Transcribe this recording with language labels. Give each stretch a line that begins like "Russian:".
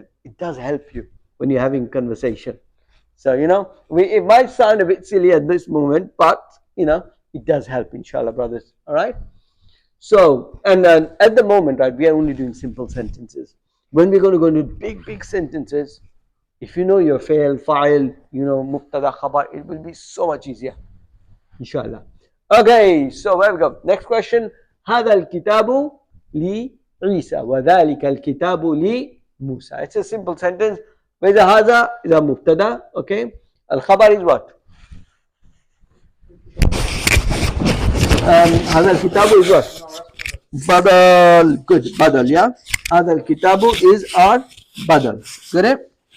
English: It does help you when you're having conversation. So, you know, it might sound a bit silly at this moment, but, you know, it does help, inshallah, brothers. All right? So, and at the moment, right, we are only doing simple sentences. When we're going to go into big sentences, if you know your file, you know, mubtada khabar, it will be so much easier. Inshallah. Okay, so where we go. Next question.
Arabic: هذا الكتاب لعيسى وذلك الكتاب لموسى.
English: It's a simple sentence.
Arabic: وإذا هذا إذا مبتدا.
English: Okay. الخبر is what?
Arabic: هذا الكتاب
English: is what? Badal. Good. Badal, yeah.
Arabic: هذا الكتاب
English: is our badal. Correct?